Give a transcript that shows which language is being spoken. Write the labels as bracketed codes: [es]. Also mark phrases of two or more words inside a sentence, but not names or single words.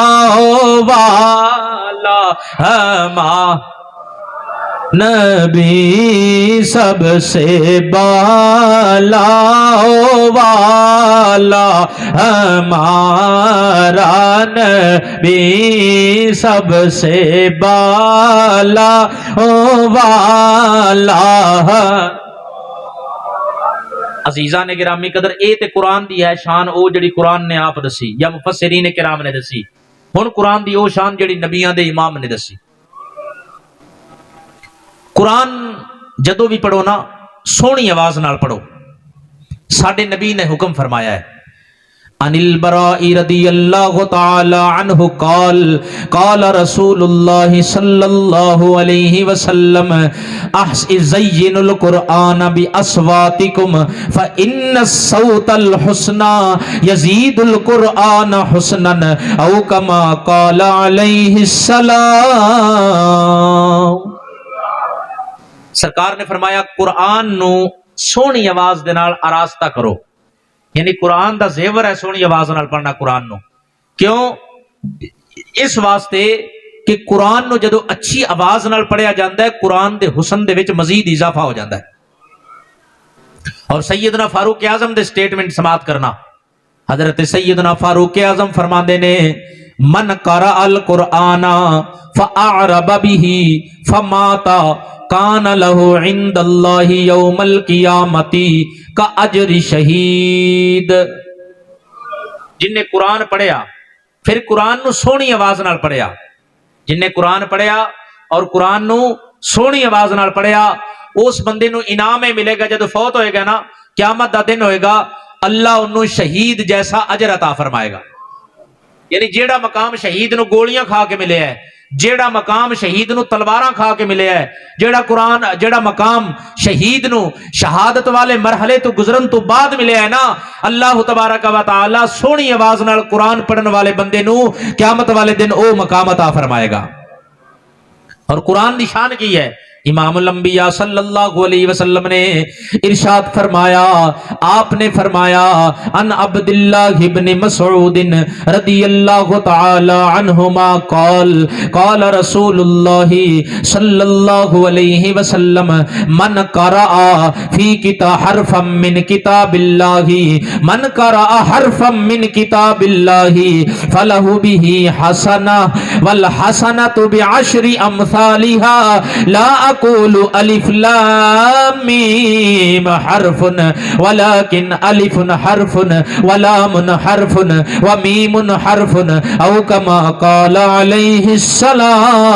[ur] والا ہمارا نبی سب سے بالا والا ہمارا نبی سب سے بالا [pa] والا عزیزان گرامی قدر اے تے قرآن دی ہے شان او جڑی قرآن نے آپ دسی یا مفسرین کرام نے دسی ہن قرآن دی او شان جڑی نبیاں دے امام نے دسی قرآن جدو بھی پڑھو نا سونی آواز نال پڑھو ساڈے نبی نے حکم فرمایا ہے [ar] عن البراء رضی اللہ تعالی عنہ قال قال رسول اللہ صلی اللہ علیہ وسلم زین القرآن باصواتکم فإن الصوت الحسنى یزید القرآن حسنا او کما قال علیہ السلام [pa] سرکار نے فرمایا قرآن نو سونی آواز دے نال آراستہ کرو یعنی قرآن دا زیور ہے سونی آواز نال پڑھنا قرآن نو کیوں اس واسطے کہ قرآن نو جدو اچھی آواز نال پڑھیا جاندہ ہے قرآن دے حسن دے وچ مزید اضافہ ہو جاندہ ہے اور سیدنا فاروق اعظم دے سٹیٹمنٹ سماعت کرنا حضرت سیدنا فاروق اعظم فرماندے نے [ar] من قرأ القرآن فأعرب به فمات کان لہو عند اللہ یوم القیامتی کا اجر شہید [pa] جن نے قرآن پڑھیا پھر قرآن نو سونی آواز نال پڑھیا جن نے قرآن پڑھیا اور قرآن نو سونی آواز نال پڑھیا اس بندے نو انعام ملے گا جب فوت ہوئے گا نا قیامت دا دن ہوئے گا اللہ انہوں شہید جیسا اجر عطا فرمائے گا یعنی جیڑا مقام شہید نو گولیاں کھا کے ملے ہے جیڑا مقام شہید نو تلواراں کھا کے ملے ہے جیڑا مقام شہید نو شہادت والے مرحلے تو گزرن تو بعد ملے ہے نا [ar] اللہ تبارک و تعالی [pa] سونی آواز نال قرآن پڑھن والے بندے نو قیامت والے دن او مقام عطا فرمائے گا اور قرآن دی شان کی ہے امام الانبیاء [ar] صلی اللہ علیہ وسلم [pa] نے ارشاد فرمایا آپ نے فرمایا [ar] ان عبداللہ ابن مسعود رضی اللہ تعالی عنہما قال قال رسول اللہ صلی اللہ علیہ وسلم من قرأ فی کتاب حرفا من کتاب اللہ من قرأ حرفا من کتاب اللہ فلہ به حسنہ والحسنۃ بعشر امثالها لا اقول الف لام میم حرف ولكن الف حرف ولام حرف ومیم حرف او كما قال علیہ السلام